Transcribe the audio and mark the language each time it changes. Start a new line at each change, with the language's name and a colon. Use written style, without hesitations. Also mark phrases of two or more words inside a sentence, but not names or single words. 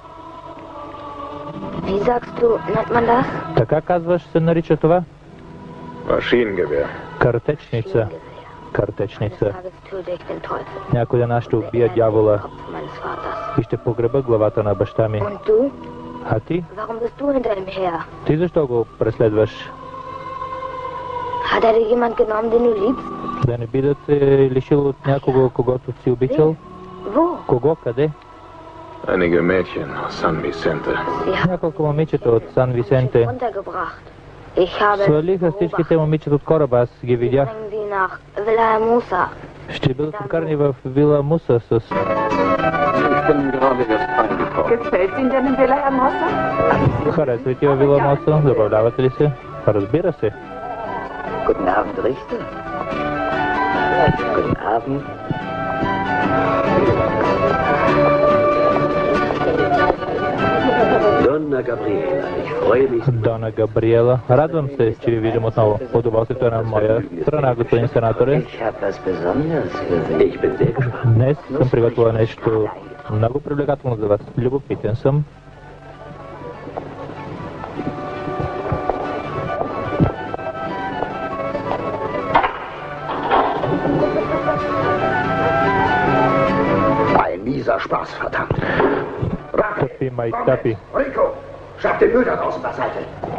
Bulgarian: Така казваш се нарича това?
German: Maschinengewehr.
Bulgarian: Картечница. Картечница. Някой ден аз ще убия дявола. и ще погреба главата на баща ми.
German: Und du?
Bulgarian: А ти?
German: Warum bist du hinter ihm her?
Bulgarian: Ти защо го преследваш?
German: Hat er dir jemand genommen, den du liebst?
Bulgarian: Да не би да те лишил от някого, когото си обичал?
German: Wo?
Bulgarian: Кого? Къде?
German: Einige Mädchen aus San Vicente. Sie haben
Bulgarian: Няколко момичета от Сан Висенте.
German: runtergebracht. Ich habe
Bulgarian: Свалиха всичките момичета от кораба, аз ги видях.
German: Bringen sie nach Villa Musa.
Bulgarian: Ще бъдат вкарани в Вила Муса с...
German: Ich bin gerade erst angekommen. Gefällt Ihnen denn in Villa Hermosa?
Bulgarian: Харесва ли ти във Вила Муса? Забавлявате ли се? Разбира се.
German: Guten Abend, Richter. Guten Abend. Donna Gabriela, ich freue mich.
Bulgarian: Дона Габриела, радвам се, че ви видим отново. Удоволствието на моя страна, господин сенаторе.
German: Ich habe was Besonderes für Sie. Ich bin sehr gespannt.
Bulgarian: Днес съм приготвила нещо много привлекателно за вас. Любопитен съм.
German: Ein mieser Spaß, verdammt.
Bulgarian: Тъпи майтапи.
German: Rico, schaff den Müll da draußen beiseite.